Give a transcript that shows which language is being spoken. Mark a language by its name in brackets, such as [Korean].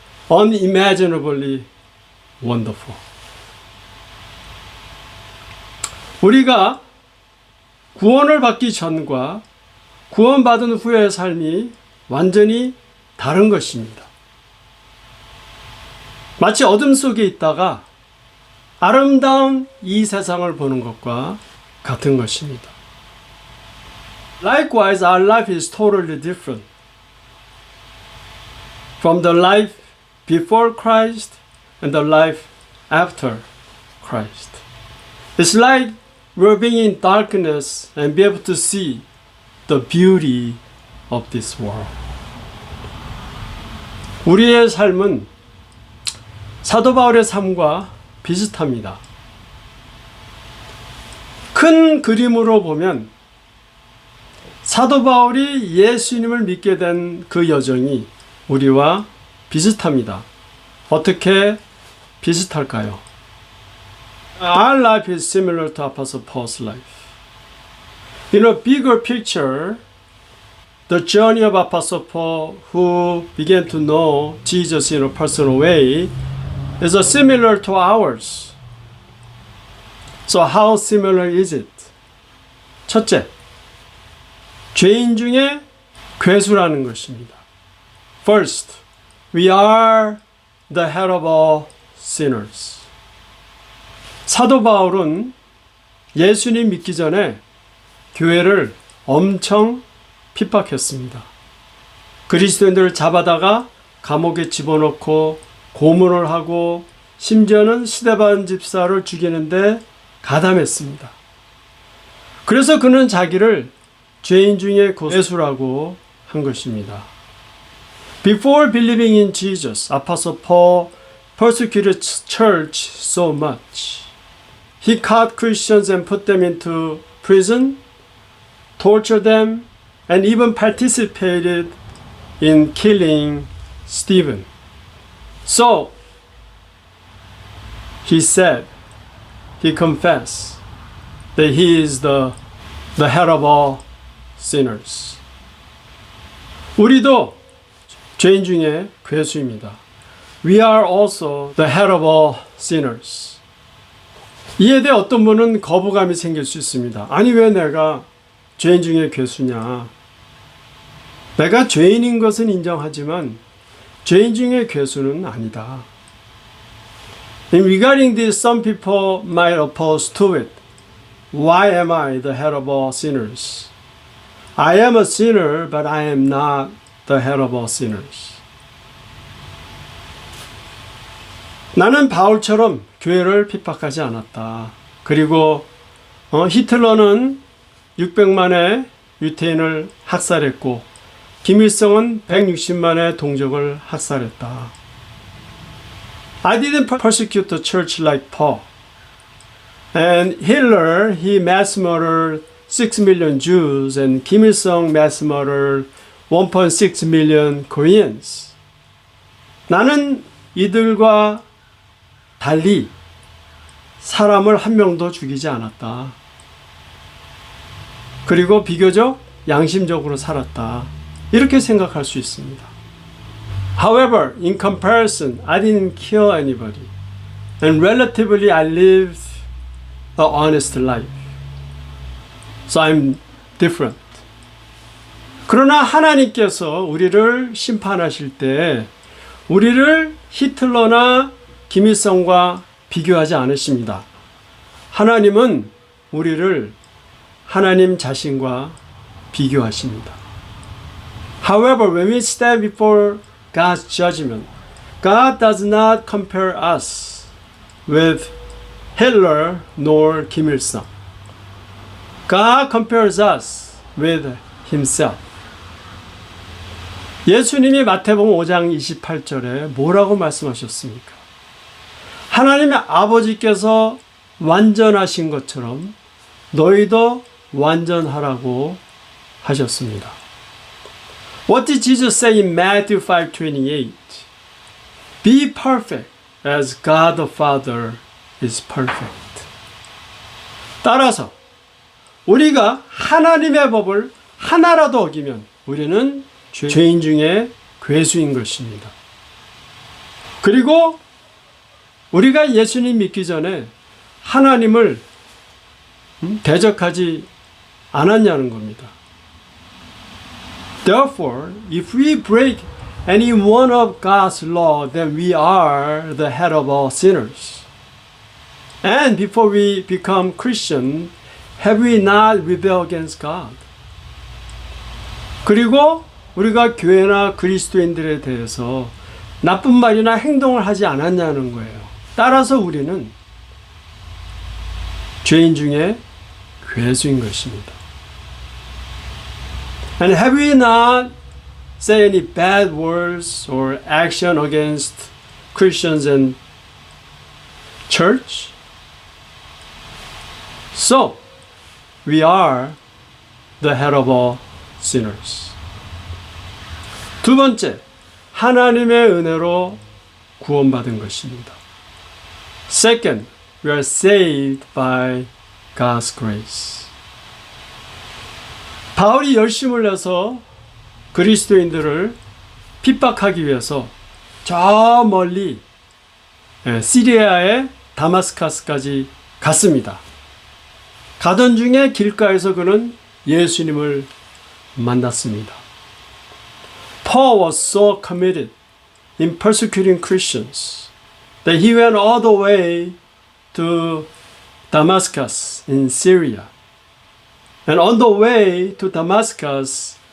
[English] Unimaginably wonderful. [Korean] 우리가 구원을 받기 전과 구원받은 후의 삶이 완전히 다른 것입니다. 마치 어둠 속에 있다가 아름다운 이 세상을 보는 것과 같은 것입니다. [English] Likewise, our life is totally different from the life before Christ and the life after Christ. It's like we're being in darkness and be able to see the beauty of this world. [Korean] 우리의 삶은 사도 바울의 삶과 비슷합니다. 큰 그림으로 보면 사도 바울이 예수님을 믿게 된 그 여정이 우리와 비슷합니다. 어떻게 비슷할까요? [English] Our life is similar to Apostle Paul's life. In a bigger picture, the journey of Apostle Paul, who began to know Jesus in a personal way, is similar to ours. So how similar is it? [Korean] 첫째, 죄인 중에 괴수라는 것입니다. [English] First, we are the head of all sinners. [Korean] 사도 바울은 예수님 믿기 전에 교회를 엄청 핍박했습니다. 그리스도인들을 잡아다가 감옥에 집어넣고 고문을 하고 심지어는 스데반 집사를 죽이는데 가담했습니다. 그래서 그는 자기를 죄인 중에 괴수라고 한 것입니다. [English] Before believing in Jesus, Apostle Paul persecuted church so much. He caught Christians and put them into prison, tortured them, and even participated in killing Stephen. So, he said, he confessed that he is the head of all sinners. [Korean] 우리도 죄인 중에 괴수입니다. [English] We are also the head of all sinners. [Korean] 이에 대해 어떤 분은 거부감이 생길 수 있습니다. 아니 왜 내가 죄인 중에 괴수냐? 내가 죄인인 것은 인정하지만 죄인 중에 괴수는 아니다. [English] In regarding this, some people might oppose to it. Why am I the head of all sinners? I am a sinner, but I am not the head of all sinners. [Korean] 나는 바울처럼 교회를 핍박하지 않았다. 그리고 히틀러는 600만의 유태인을 학살했고 김일성은 160만의 동족을 학살했다. [English] I didn't persecute the church like Paul. And Hitler, he mass murdered 6 million Jews, and Kim Il-sung mass murdered 1.6 million Koreans. [Korean] 나는 이들과 달리 사람을 한 명도 죽이지 않았다. 그리고 비교적 양심적으로 살았다. 이렇게 생각할 수 있습니다. [English] However, in comparison, I didn't kill anybody. And relatively, I lived an honest life. So I'm different. [Korean] 그러나 하나님께서 우리를 심판하실 때 우리를 히틀러나 김일성과 비교하지 않으십니다. 하나님은 우리를 하나님 자신과 비교하십니다. [English] However, when we stand before God's judgment, God does not compare us with Hitler nor Kim Il-sung. God compares us with Himself. [Korean] 예수님이 마태복음 5장 28절에 뭐라고 말씀하셨습니까? 하나님의 아버지께서 완전하신 것처럼 너희도 완전하라고 하셨습니다. [English] What did Jesus say in Matthew 5:28? Be perfect as God the Father is perfect. [Korean] 따라서 우리가 하나님의 법을 하나라도 어기면 우리는 죄인 중에 괴수인 것입니다. 그리고 우리가 예수님 믿기 전에 하나님을 대적하지 않았냐는 겁니다. [English] Therefore, if we break any one of God's law, then we are the head of all sinners. And before we become Christian, have we not rebelled against God? [Korean] 그리고 우리가 교회나 그리스도인들에 대해서 나쁜 말이나 행동을 하지 않았냐는 거예요. 따라서 우리는 죄인 중에 괴수인 것입니다. [English] And have we not said any bad words or action against Christians and church? So, we are the head of all sinners. [Korean] 두 번째, 하나님의 은혜로 구원받은 것입니다. [English] Second, we are saved by God's grace. [Korean] 바울이 열심을 내서 그리스도인들을 핍박하기 위해서 저 멀리 시리아의 다마스커스까지 갔습니다. 가던 중에 길가에서 그는 예수님을 만났습니다. [English] Paul was so committed in persecuting Christians that he went all the way to Damascus in Syria. And on the way to Damascus,